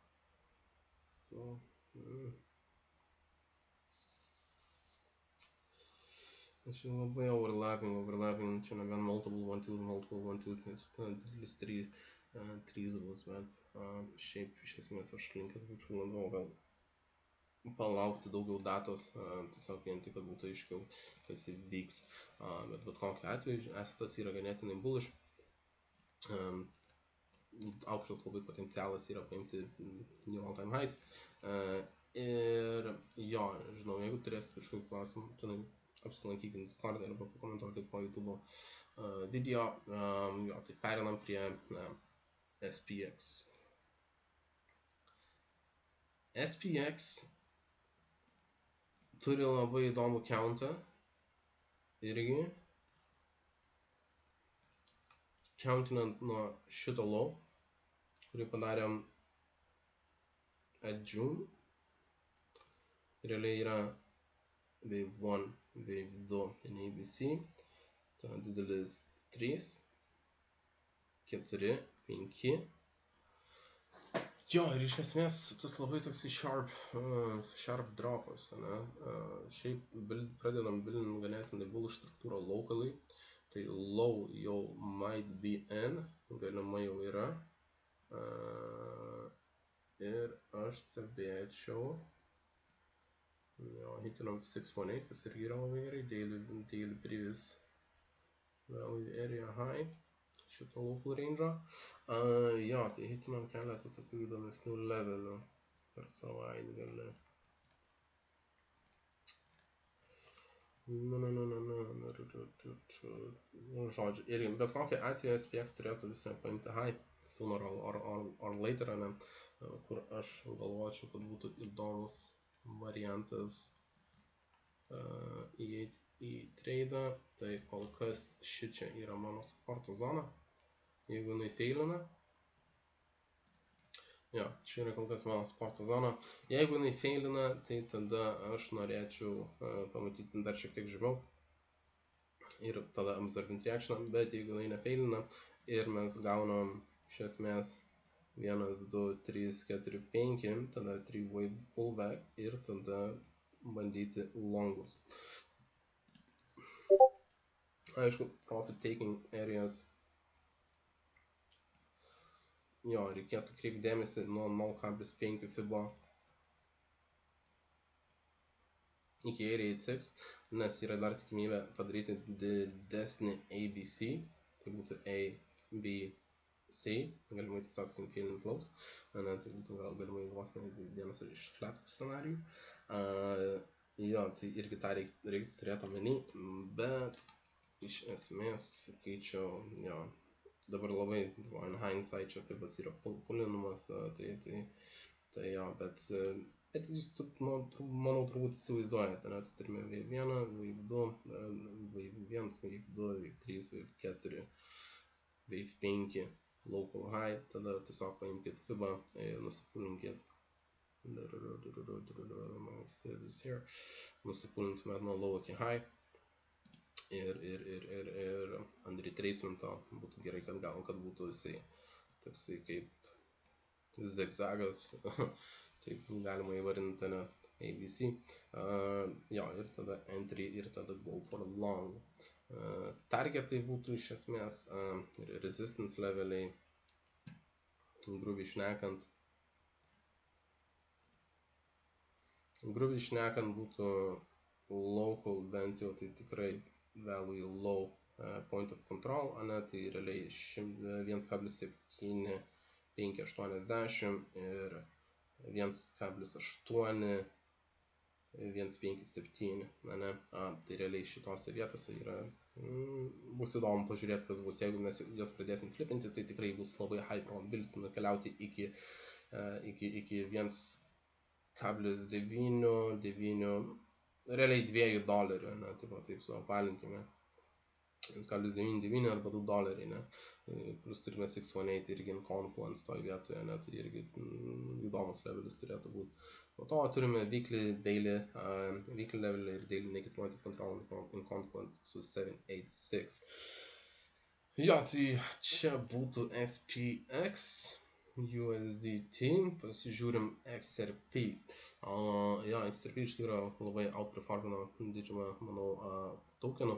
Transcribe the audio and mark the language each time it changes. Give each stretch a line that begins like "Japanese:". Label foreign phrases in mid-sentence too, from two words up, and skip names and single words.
Lithuanian: Čia labai overlapping, čia ne vien multiple 1-2s, didelis 3 bus, bet šiaip iš esmės aš linkęs būčiau labiau gal palaukti daugiau datos, tiesiog vien tik, kad būtų aiškiau, kas įvyks. Bet kokiu atveju, estas yra ganėtinai bullish. Aukštas labai potencialas yra paimti
English: new all time highs.
Lithuanian: Ir jo, žinau, jeigu turėsite kažkokių klausimų, tai apsilankykite Discord arba pakomentuokite po YouTube video. Jo, tai perinam prie SPX. SPX turi labai įdomų countą irgi. Countinant nuo šito low, kurį padarėm
English: at June.
Lithuanian: Realiai yra
English: wave 1, wave 2 in ABC.
Lithuanian: Ta didelis 3, 4, 5. Jo, ir iš esmės tas labai toksai sharp dropas, ne? Šiaip pradedam buildinti ganėtinai bullish struktūrą locally.
English: Tai low jau might be in,
Lithuanian: galimai jau yra. Ir aš stebėčiau, jo, hitinam 618, kas irgi yra labai gerai,
English: daily previous value area high,
Lithuanian: šito local range'o. Jo, tai hitinam keletą tokių įdomesnių levelių per savaitgalį. Žodžiu, ir bet kokią atveju SPX turėtų vis tiek paimti
English: high sooner or later,
Lithuanian: ne, kur aš galvočiau, kad būtų įdomus variantas įeiti į tradą. Tai kol kas šičia yra mano supporto zona. Jeigu jinai failina, jo, čia yra kol kas mano supporto zona. Jeigu jinai failina, tai tada aš norėčiau pamatyti dar šiek tiek žemiau ir tada
English: observant reaction,
Lithuanian: bet jeigu jinai nefailina ir mes gaunam iš esmės 1, 2, 3, 4, 5, tada 3
English: wave pullback
Lithuanian: ir tada bandyti longus. Aišku,
English: profit taking areas,
Lithuanian: jo, reikėtų kreipti dėmesį nuo 0,5 fibo iki area 86, nes yra dar tikimybė padaryti didesnį ABC, tai būtų A, B, C, galimai tiesiog su
English: infilling flows,
Lithuanian: ne, tai būtų gal galimai vos vienas iš flat scenarijų. Jo, tai irgi tą reiktų turėti omeny, bet iš esmės sakyčiau, jo, dabar labai
English: in hindsight
Lithuanian: čia fibas yra pulinamas, tai jo, bet jūs, manau, turbūt įsivaizduojate, ne, tai turime
English: wave 1, wave 2, wave 1, wave 2, wave 3, wave 4, wave 5, local high,
Lithuanian: tada tiesiog paimkite fibą ir nusipulinkit. Nusipulintumėt nuo low iki high ir ant retracemento būtų gerai, kad būtų jisai toksai kaip zigzagas, taip galima įvardinti, ne, ABC. Jo, ir tada entry ir tada
English: go for long.
Lithuanian: targetai būtų iš esmės, resistance leveliai, grubiai šnekant būtų local bent jau, tai tikrai
English: value low point of control,
Lithuanian: tai realiai 1,7580 ir 1,8157, tai realiai šitose vietose yra, bus įdomu pažiūrėti, kas bus, jeigu mes jos pradėsim flipinti, tai tikrai bus labai
English: high probability
Lithuanian: nukeliauti iki 1,99, realiai $2, taip suapvalinkime. 1,99 arba $2, plus turime 618 irgi
English: in confluence
Lithuanian: toj vietoje, tai irgi įdomus levelis turėtų būti. Po to turime
English: weekly level
Lithuanian: ir
English: daily naked point of control in confluence
Lithuanian: su 786. Jo, tai čia būtų SPX, USDT, pasižiūrim XRP. Jo, XRP iš tikrųjų labai outperformino didžiumą, manau, tokenų.